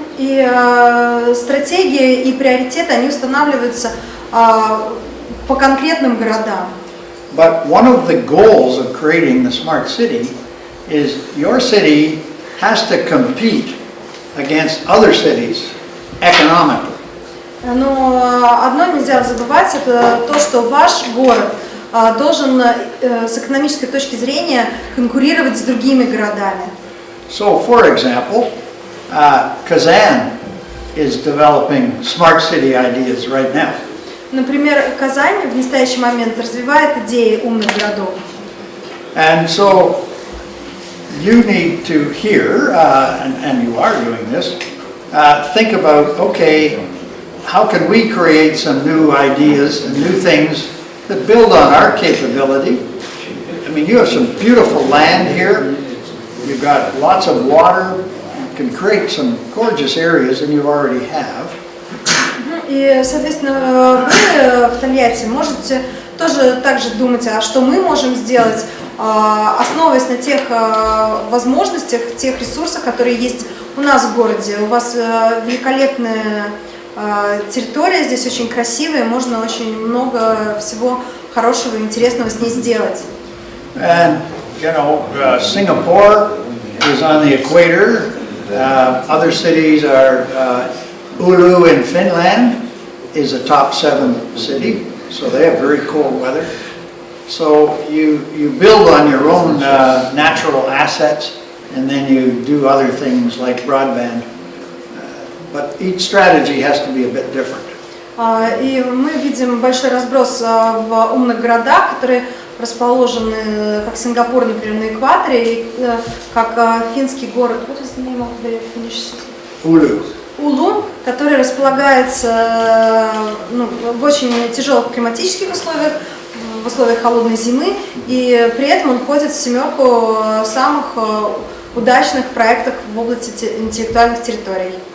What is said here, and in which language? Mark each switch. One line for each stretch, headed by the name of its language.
Russian: И стратегии и приоритеты, они устанавливаются по конкретным городам.
English: But one of the goals of creating the smart city is your city has to compete against other cities economically.
Russian: Но одно нельзя забывать, это то, что ваш город должен с экономической точки зрения конкурировать с другими городами.
English: So, for example, Kazan is developing smart city ideas right now.
Russian: Например, Казань в настоящий момент развивает идеи умных городов.
English: And so you need to here, and you are doing this, think about, okay, how can we create some new ideas and new things that build on our capability? I mean, you have some beautiful land here. You've got lots of water. You can create some gorgeous areas, and you already have.
Russian: И, соответственно, вы в Тольятти можете тоже так же думать, а что мы можем сделать, основываясь на тех возможностях, тех ресурсах, которые есть у нас в городе. У вас великолепная территория, здесь очень красивая, можно очень много всего хорошего и интересного с ней сделать.
English: And, you know, Singapore is on the equator. Other cities are, Oulu in Finland is a top 7 city, so they have very cold weather. So you build on your own natural assets, and then you do other things like broadband. But each strategy has to be a bit different.
Russian: И мы видим большой разброс в умных городах, которые расположены, как Сингапур, например, на экваторе, или как финский город,
English: what is the name of the Finnish city? Oulu.
Russian: Улу, который располагается в очень тяжелых климатических условиях, в условиях холодной зимы, и при этом он входит в 7 самых удачных проектов в области интеллектуальных территорий.